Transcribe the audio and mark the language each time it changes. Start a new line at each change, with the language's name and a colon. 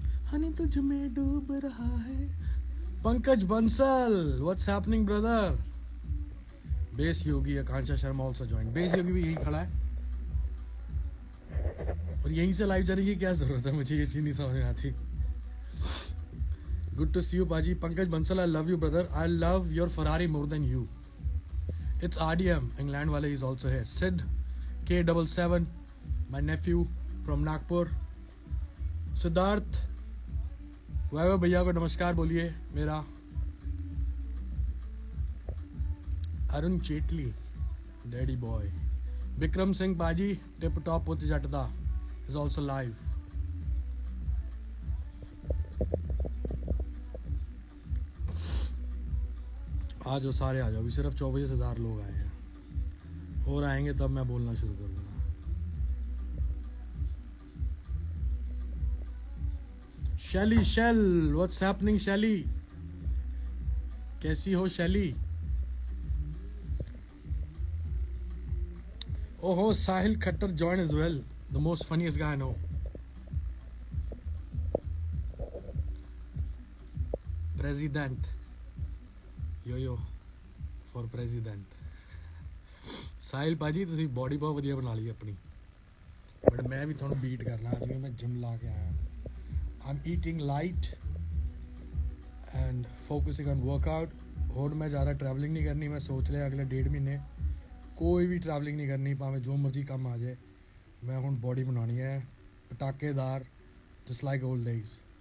Hindi: हनी तुझ में डूब रहा है.
English: Pankaj Bansal, what's happening, brother? Base Yogi, Akansha Sharma also joined.
Hindi: Base Yogi भी यहीं खड़ा है. और यहीं से लाइव जाने की क्या जरूरत है, मुझे ये चीज नहीं समझ में आती.
English: Good to see you, Baji. Pankaj Bansal, I love you, brother. I love your Ferrari more than you. It's RDM. England wale is also here. Sid K77, my nephew from Nagpur.
Hindi: Siddharth, वैभव भैया को नमस्कार बोलिए मेरा.
English: Arun Chetli, daddy boy. Vikram Singh बाजी, tip top पुत जटदा is also live.
Hindi: आ जाओ सारे आ जाओ. अभी सिर्फ 24,000 लोग आए हैं. और आएंगे तब मैं बोलना शुरू करूंगा.
English: Shaily Shail, what's happening Shaily?
Hindi: कैसी हो शैली? ओहो, साहिल Khattar
English: Join as well. The most funniest guy I know. President yo for president.
Punjabi: साहिल भाजी तुसी बॉडी बहुत वधिया बना ली अपनी.
Hindi: बट मैं भी थोड़ा बीट करना. आज भी मैं जिम ला के आया.
English: I'm eating light and focusing on workout.
Hindi: और मैं ज़्यादा ट्रैवलिंग नहीं करनी. मैं सोच लिया अगले 1.5 महीने कोई भी ट्रैवलिंग नहीं करनी.
Punjabi: भावें जो मर्जी काम आ जाए. मैं हुण बॉडी बनानी है पटाकेदार,
English: Just like old days.